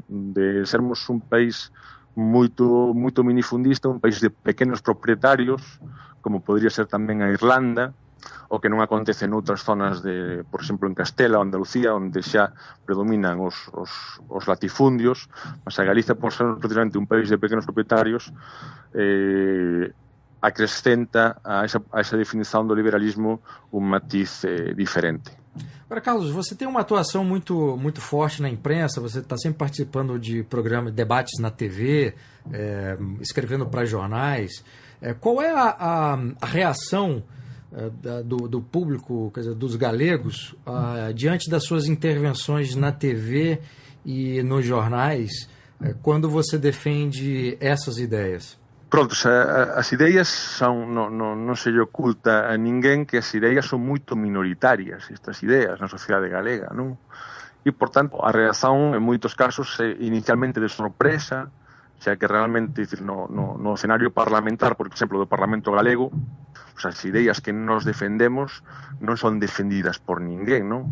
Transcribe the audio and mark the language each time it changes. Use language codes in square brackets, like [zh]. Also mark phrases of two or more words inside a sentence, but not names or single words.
[gl] De sermos un país moito minifundista, un país de pequenos propietarios, como podría ser tamén a Irlanda, o que non acontece noutras zonas por exemplo, en Castela ou Andalucía, onde xa predominan os latifundios, mas a Galiza, por ser precisamente un país de pequenos propietarios, acrescenta a esa definição do liberalismo un matiz diferente. [pt] Agora, Carlos, você tem uma atuação muito forte na imprensa, você está sempre participando de programas, debates na TV, escrevendo para jornais. Qual é a reação do público, quer dizer, dos galegos, diante das suas intervenções na TV e nos jornais, quando você defende essas ideias? [gl] Pronto, as ideias non se lle oculta a ninguén que as ideias son moito minoritarias, estas ideas na sociedade galega, non? E, por tanto, a reacción en moitos casos é inicialmente de sorpresa, xa que realmente, no escenario parlamentar, por exemplo, do Parlamento galego, as ideas que nos defendemos non son defendidas por ninguén, non?